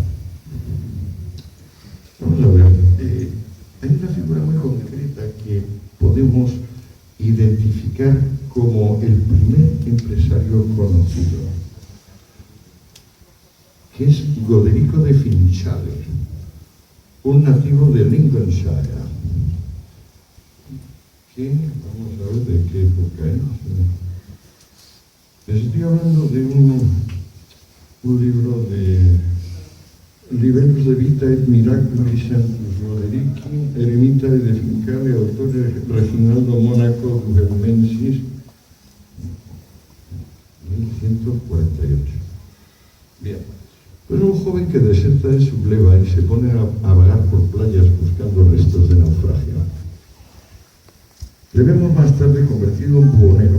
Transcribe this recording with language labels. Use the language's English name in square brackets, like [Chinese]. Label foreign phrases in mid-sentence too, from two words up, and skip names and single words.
[Spanish] Vamos a ver, hay una figura muy concreta que podemos identificar como el primer empresario conocido, que es Goderico de Finchale, un nativo de Lincolnshire. Vamos a ver de qué época es. Les estoy hablando de un libro de Libellus de Vita et Miraculis Sanctus Goderici, Eremita de Finchale, autor Reginaldo Mónaco Gugelmensis, 1148. Bien, pues un joven que deserta de su gleba y se pone a vagar por playas buscando restos de naufragio. Le vemos más tarde convertido en buhonero.